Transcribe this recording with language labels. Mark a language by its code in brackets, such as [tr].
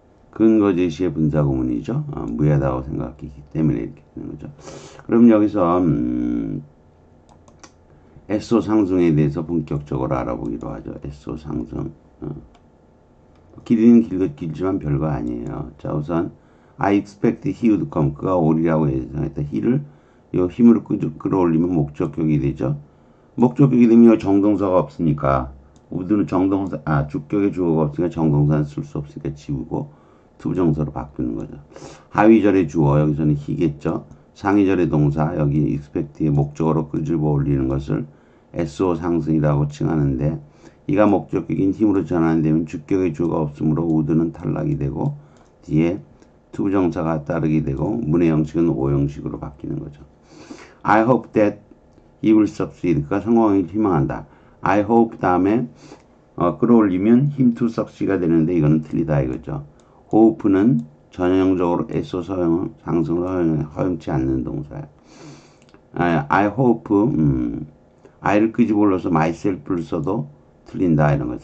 [ko] 근거 제시의 분사구문이죠. 무해하다고 생각했기 때문에 이렇게 되는 거죠. 그럼 여기서 SO 상승에 대해서 본격적으로 알아보기로 하죠. SO 상승. 길이는 길지만 별거 아니에요. [en] 자, 우선 I expect he would come. [ko] 그가 오리라고 예상했다. he를 요 힘으로 끌어올리면 목적격이 되죠. 목적격이 되면 정동사가 없으니까 would는 정동사, 주격의 주어가 없으니까 정동사는 쓸 수 없으니까 지우고 투부정사로 바꾸는 거죠. 하위절의 주어 여기서는 he겠죠. 상위절의 동사 여기 expect의 목적어로 끄집어 올리는 것을 SO 상승이라고 칭하는데 이가 목적격인 힘으로 전환되면 주격의 주어가 없으므로 would는 탈락이 되고 뒤에 투부정사가 따르게 되고 문의 형식은 O 형식으로 바뀌는 거죠. [en] I hope that he will succeed. [ko] 그가 성공하길 희망한다. I hope 다음에 끌어올리면 [en] him to succeed [ko] 가 되는데 이거는 틀리다 이거죠. hope는 전형적으로 SO 상승을 허용치 않는 동사예요. I hope I를 끄집어 올려서 myself를 써도 틀린다 이런 거.